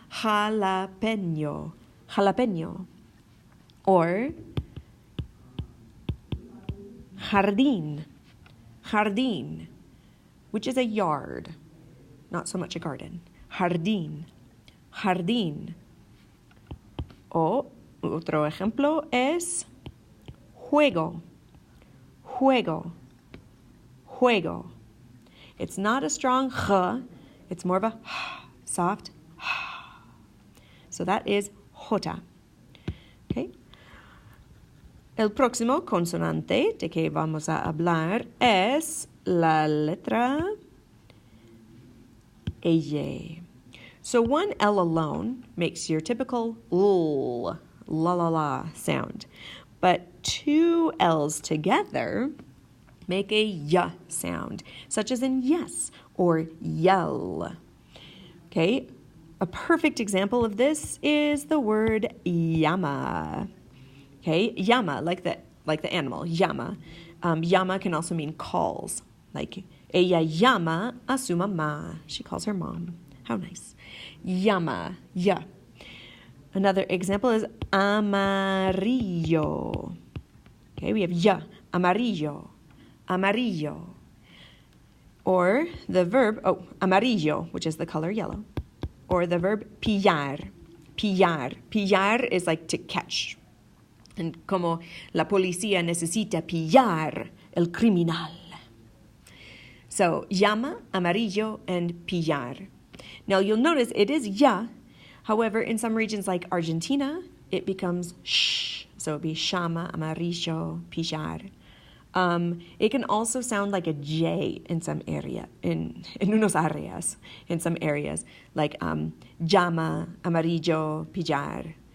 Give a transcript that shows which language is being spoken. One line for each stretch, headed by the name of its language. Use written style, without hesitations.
English: Jalapeno. Jalapeno. Or jardín. Jardín, which is a yard, not so much a garden.
Spanish: Jardín, jardín. O otro ejemplo es juego, juego, juego.
English: It's not a strong j, it's more of a soft. So that is jota. Okay?
Spanish: El próximo consonante de que vamos a hablar es la letra L.
English: So one L alone makes your typical L, la la la sound. But two L's together make a Y sound, such as in yes or yell. Okay, a perfect example of this is the word llama. Okay, llama, like the animal, llama. Llama can also mean calls, like
Spanish: ella llama a su mamá.
English: She calls her mom. How nice. Llama, ya. Another example is amarillo. Okay, we have ya, amarillo, amarillo. Or the verb, amarillo, which is the color yellow. Or the verb pillar, pillar. Pillar is like to catch.
Spanish: And como la policía necesita pillar el criminal.
English: So, llama, amarillo, and pillar. Now, you'll notice it is ya. However, in some regions like Argentina, it becomes sh. So, it'd be llama, amarillo, pillar. It can also sound like a J in some area, in unos areas, in some areas, like llama, amarillo, pillar.